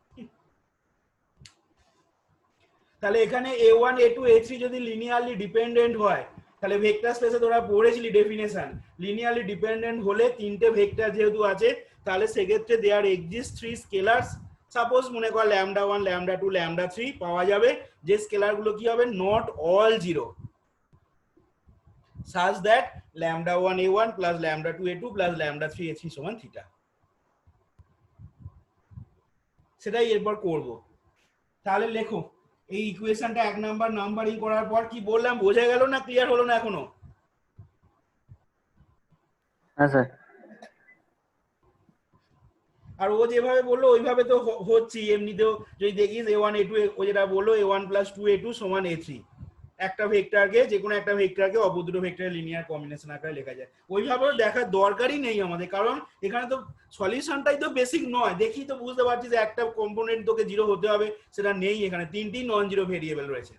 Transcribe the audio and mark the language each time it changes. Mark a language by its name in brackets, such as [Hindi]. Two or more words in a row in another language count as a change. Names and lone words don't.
[Bangla] তাহলে এখানে a1 a2 a3 যদি [English] linearly dependent [Bangla] হয় তাহলে ভেক্টর স্পেসে তোরা পড়েছিলি ডেফিনেশন, [English] linearly dependent [Bangla] হলে তিনটে ভেক্টর যেহেতু আছে তাহলে সেক্ষেত্রে [English] there exist 3 scalars, [Bangla] সাপোজ মনে কর λ1 λ2 λ3 পাওয়া যাবে, যে স্কেলার গুলো কি হবে [English] not all zero, such that λ1 a1 plus λ2 a2 plus λ3 a3 [Bangla] সমান থিটা। সেটাই এরপর করব। তাহলে লেখো এই ইকুয়েশনটা 1 নাম্বার নাম্বারিং করার পর কি বললাম বোঝা গেল না, ক্লিয়ার হলো না এখনো? হ্যাঁ স্যার। আর ও যেভাবে বললো ওইভাবে তো হচ্ছে, এমনিতেও যদি দেখিস a1 a2 ও যেটা বললো a1 plus 2a2 সমান a3, একটা ভেক্টরকে যে কোনো একটা ভেক্টরকে অপর দুটো ভেক্টরের [English] linear combination [Bangla] আকারে লেখা যায়। ওইভাবে দেখার দরকারই নেই আমাদের, কারণ এখানে তো সলিউশনটাই তো বেসিক নয়। দেখি তো বুঝতে পারছিস যে একটা কম্পোনেন্ট তোকে জিরো হতে হবে, সেটা নেই এখানে, তিনটি [English] non zero [Bangla] ভেরিয়েবল রয়েছে।